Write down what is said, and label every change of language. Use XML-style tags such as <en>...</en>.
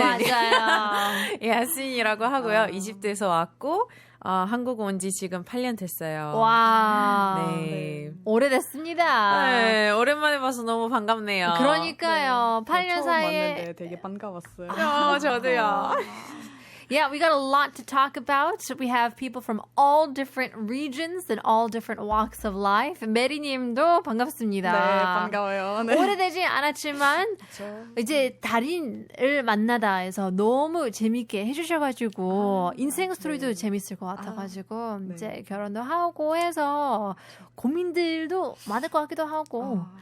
<ko>맞아요. 야스민이라고 하고요. 이집트에서 왔고 한국 온 지 지금 8년 됐어요. 와. 네. 오래됐습니다. 네, 오랜만에 봐서 너무 반갑네요. 그러니까요. 8년 처음 사이에 왔는데 되게 반가웠어요. 저도요.</ko> <en>Yeah, we got a lot to talk about. We have people from all different regions and all different walks of life.</en> <ko>메리님도 반갑습니다. 네, 반가워요. 네. 오래되지 않았지만 이제 달인을 만나다 해서 너무 재밌게 해주셔가지고 인생 스토리도 재밌을 것 같아가지고 네. 이제 결혼도 하고 해서 고민들도 많을 것 같기도 하고</ko>